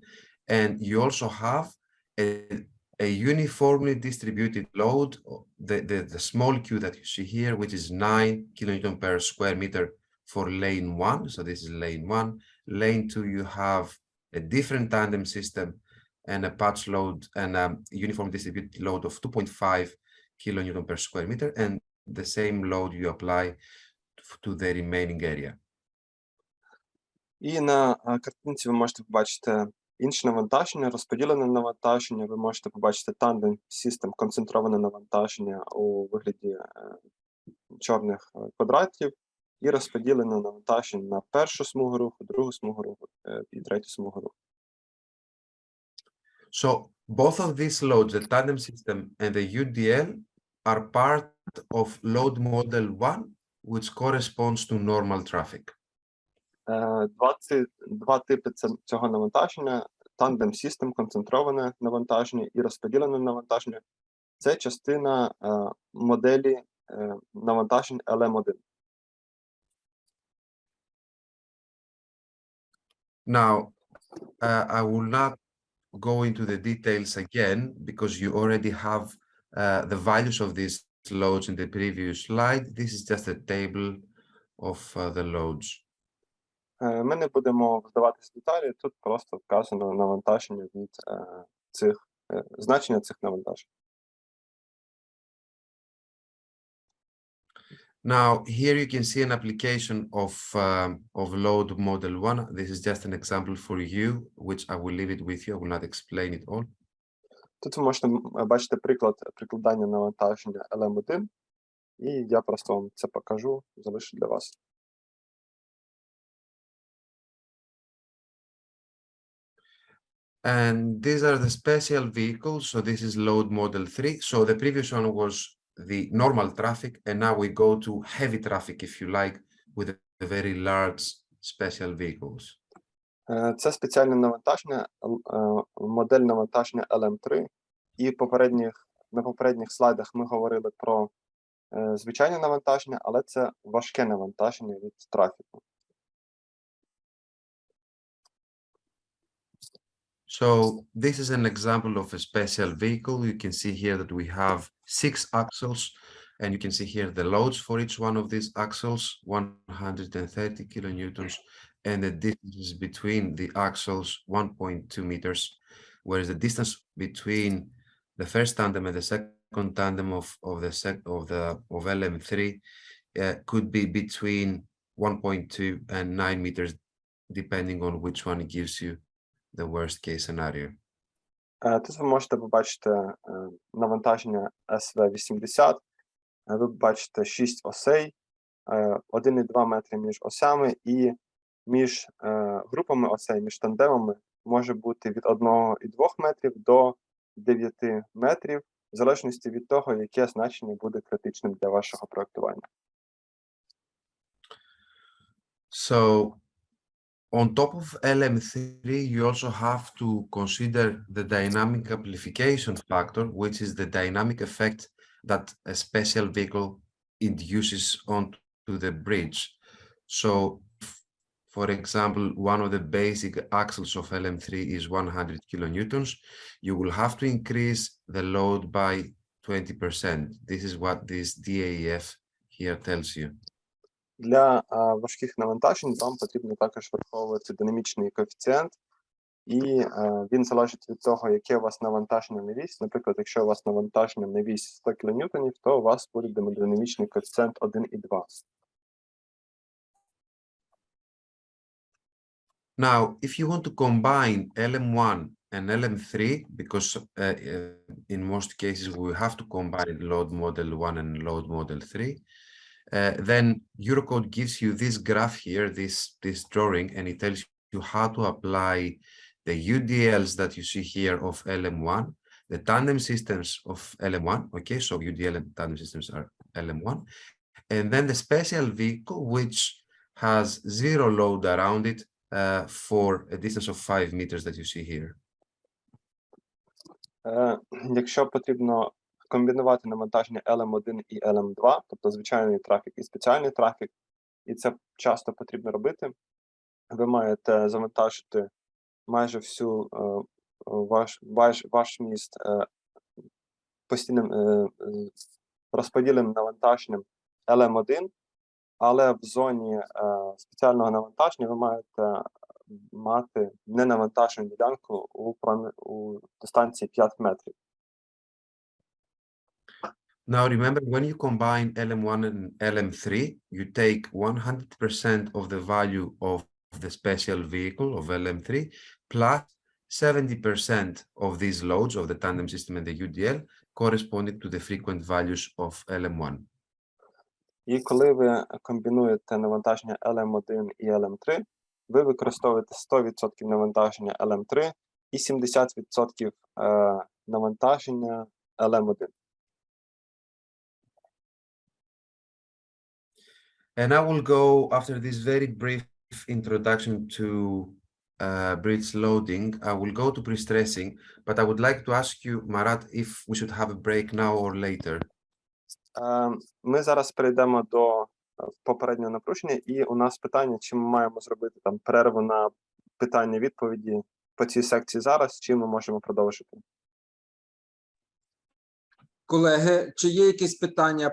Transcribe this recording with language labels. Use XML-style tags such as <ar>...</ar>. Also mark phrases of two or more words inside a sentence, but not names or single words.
<en>And you also have a uniformly distributed load, the small q that you see here, which is 9 kilonewton per square meter for lane 1. So this is lane 1. Lane 2, you have a different tandem system and a patch load and a uniform distributed load of 2.5 kilonewton per square meter. And the same load you apply to the remaining area.</en> <uk>І на картинці ви можете побачити інше навантаження, розподілене навантаження. Ви можете побачити</uk> <en>tandem system,</en> <uk>концентроване навантаження у вигляді чорних квадратів і розподілене навантаження на першу смугу руху, другу смугу руху і третю смугу руху.</uk> <en>So both of these loads, the tandem system and the UDL, are part of load model 1, which corresponds to normal traffic.</en> <uk>Два типи цього навантаження,</uk> <en>Tandem System,</en> <uk>концентроване навантаження і розподілене навантаження – це частина моделі навантажень LM1.</uk> <en>Now, I will not go into the details again because you already have the values of these loads in the previous slide. This is just a table of the loads.</en> <uk>Ми не будемо вдаватися в деталі, тут просто вказано навантаження від значення цих навантажень.</uk> <en>Now, here you can see an application of load model 1. This is just an example for you, which I will leave it with you. I will not explain it all.</en> <uk>Тут ви можете бачити приклад прикладання навантаження LM1, і я просто вам це покажу, залишу для вас.</uk> <en>And these are the special vehicles. So this is load model 3. So the previous one was the normal traffic, and now we go to heavy traffic, if you like, with the very large special vehicles.</en> <uk>Це спеціальне навантаження, модель навантаження LM3. І на попередніх слайдах ми говорили про звичайне навантаження, але це важке навантаження від трафіку.</uk> <en>So this is an example of a special vehicle. You can see here that we have 6 axles, and you can see here the loads for each one of these axles, 130 kilonewtons, and the distance between the axles, 1.2 meters, whereas the distance between the first tandem and the second tandem of LM3 could be between 1.2 and 9 meters, depending on which one gives you the worst case scenario.</en> <uk>Тут ви можете побачити навантаження SV80. Ви бачите 6 осей, 1,2 метри між осями, і між групами осей, між тандемами може бути від 1,2 метрів до 9 метрів, в залежності від того, яке значення буде критичним для вашого проектування.</uk> <en>So, on top of LM3, you also have to consider the dynamic amplification factor, which is the dynamic effect that a special vehicle induces onto the bridge. So, for example, one of the basic axles of LM3 is 100 kilonewtons. You will have to increase the load by 20%. This is what this DAF here tells you.</en> <uk>Для важких навантажень вам потрібно також враховувати динамічний коефіцієнт, і він залежить від того, яке у вас навантаження на вісь. Наприклад, якщо у вас навантаження на вісь 100 кН, то у вас буде динамічний коефіцієнт 1,2.</uk> <en>Now, if you want to combine LM1 and LM3, because in most cases we have to combine load model 1 and load model 3, then Eurocode gives you this graph here, this drawing, and it tells you how to apply the UDLs that you see here of LM1, the tandem systems of LM1, okay, so UDL and tandem systems are LM1, and then the special vehicle, which has 0 load around it for a distance of 5 meters that you see here.</en> <uk>Якщо потрібно комбінувати навантаження LM1 і LM2, тобто звичайний трафік і спеціальний трафік, і це часто потрібно робити, ви маєте завантажити майже всю ваш міст постійним розподіленим навантаженням LM1, але в зоні спеціального навантаження ви маєте мати ненавантажену ділянку у дистанції 5 метрів.</uk> <en>Now remember, when you combine LM1 and LM3, you take 100% of the value of the special vehicle of LM3 plus 70% of these loads of the tandem system and the UDL corresponding to the frequent values of LM1.</en> <uk>І коли ви комбінуєте навантаження LM1 і LM3, ви використовуєте 100% навантаження LM3 і 70% навантаження LM1.</uk> <en>And I will go after this very brief introduction to bridge loading, I will go to pre-stressing, but I would like to ask you, Marat, if we should have a break now or later.</en> <uk>Ми зараз перейдемо до попереднього напруження, і у нас питання, чи ми маємо зробити там перерву на питання-відповіді по цій секції зараз, чи ми можемо продовжити. Колеги, чи є якісь питання?</uk>